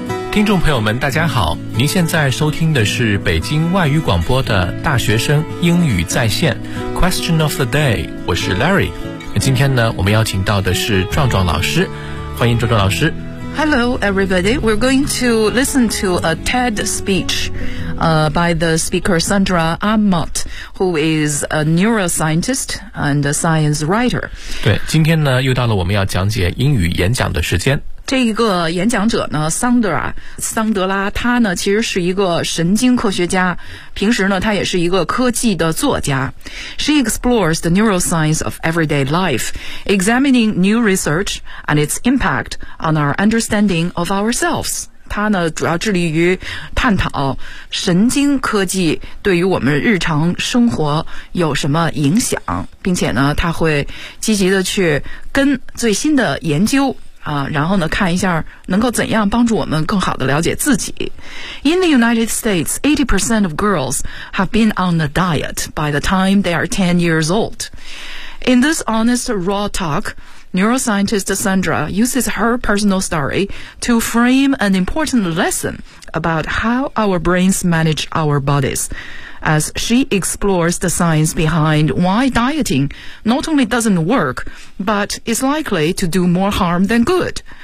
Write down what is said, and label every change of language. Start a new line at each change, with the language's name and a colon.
Chinese: 听众朋友们大家好，您现在收听的是北京外语广播的大学生英语在线
English: Question of the day，
Chinese: 我是 Larry。今天呢，我们邀请到的是壮壮老师，欢迎壮壮老师。
English: Hello everybody, we're going to listen to a TED speech、by the speaker Sandra Amott, who is a neuroscientist and a science writer。
Chinese: 对，今天呢又到了我们要讲解英语演讲的时间。这一个演讲者呢，桑德拉，他呢其实是一个神经科学家，平时呢他也是一个科技的作家。
English: She explores the neuroscience of everyday life, examining new research and its impact on our understanding of ourselves.
Chinese: 他呢主要致力于探讨神经科技对于我们日常生活有什么影响，并且呢他会积极的去跟最新的研究啊，然后呢看一下能够怎样帮助我们更好的了解自己。
English: In the United States, 80% of girls have been on a diet by the time they are 10 years old. In this honest raw talk, neuroscientist Sandra uses her personal story to frame an important lesson about how our brains manage our bodies, as she explores the science behind why dieting not only doesn't work, but is likely to do more harm than good.